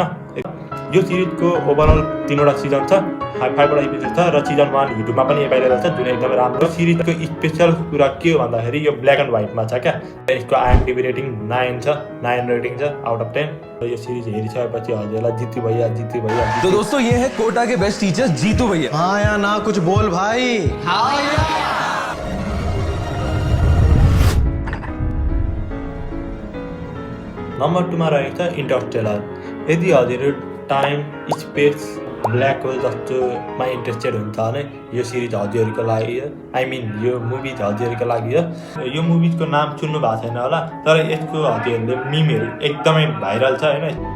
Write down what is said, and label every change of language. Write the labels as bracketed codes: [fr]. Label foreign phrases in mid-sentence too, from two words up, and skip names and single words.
[ne] यो सिरिजको ओभरअल 3वटा सिजन छ, 5वटा एपिसोड छ र सिजन 1 युट्युबमा पनि अभाइलेबल छ, जुन एकदमै राम्रो। सिरिजको स्पेशल कुरा के हो भन्दाखेरि यो [en] black and whiteमा [ne] छ क्या। यसको आइएमडीबी रेटिङ 9 छ, 9 रेटिङ छ [en] out of [ne] 10। र यो सिरिज हेरिसकेपछि हजुरलाई जितु भैया। [hi] तो दोस्तों ये है कोटा के बेस्ट टीचर जीतू भैया। हाँ या ना कुछ बोल भाई। हाँ या। [ne] नम्बर 2 मा रहेको छ इन्टरस्टेलर। यदि हजुरहरू टाइम, स्पेस, [en] black hole [ne] जस्तोमा इन्ट्रेस्टेड हुन्छ भने यो सिरिज हजुरहरूको लागि हो। [en] I mean [ne] यो मुभी हजुरहरूको लागि हो। यो मुभीको नाम सुन्नु भएको छैन होला, तर यसको हजुरहरूले मिमहरू एकदमै भाइरल छ हैन।